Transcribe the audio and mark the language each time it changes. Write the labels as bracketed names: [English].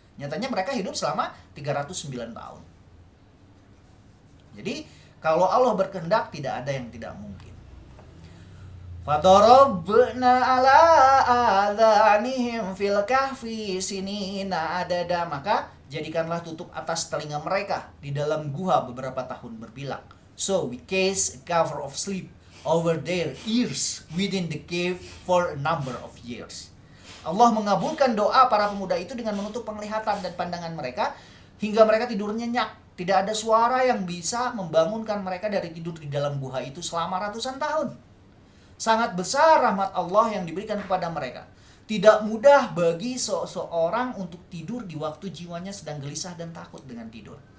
[Indonesian] Nyatanya mereka hidup selama 309 tahun. Jadi kalau Allah berkehendak tidak ada yang tidak mungkin. [Arabic] Fadarabna ala adhanihim fil kahfi sinina adada. [Indonesian] Maka jadikanlah tutup atas telinga mereka di dalam gua beberapa tahun berbilang. [English] So we cast a cover of sleep over their ears within the cave for a number of years. [Indonesian] Allah mengabulkan doa para pemuda itu dengan menutup penglihatan dan pandangan mereka hingga mereka tidur nyenyak. Tidak ada suara yang bisa membangunkan mereka dari tidur di dalam gua itu selama ratusan tahun. Sangat besar rahmat Allah yang diberikan kepada mereka. Tidak mudah bagi seseorang untuk tidur di waktu jiwanya sedang gelisah dan takut dengan tidur.